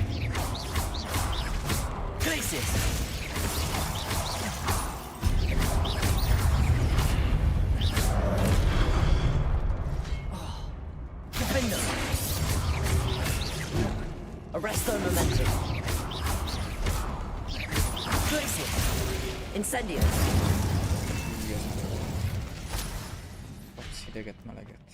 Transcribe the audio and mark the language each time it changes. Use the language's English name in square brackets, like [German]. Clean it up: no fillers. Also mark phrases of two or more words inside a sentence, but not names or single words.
[English] Glacius! Defender! Arrest the momentum. Glacius! Incendio! [Hungarian] Kapsz hideget, meleget.